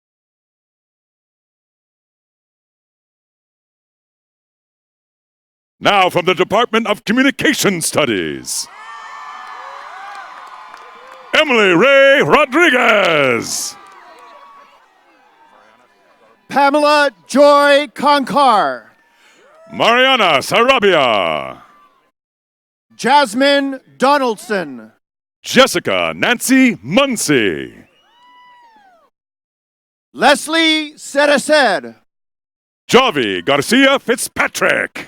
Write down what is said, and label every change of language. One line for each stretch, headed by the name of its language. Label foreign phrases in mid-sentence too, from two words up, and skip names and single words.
English: Now from the Department of Communication Studies, Emily Ray Rodriguez. Pamela Joy Concar. Mariana Sarabia. Jasmine Donaldson. Jessica Nancy Muncy. Leslie Cerecer. Javi Garcia Fitzpatrick.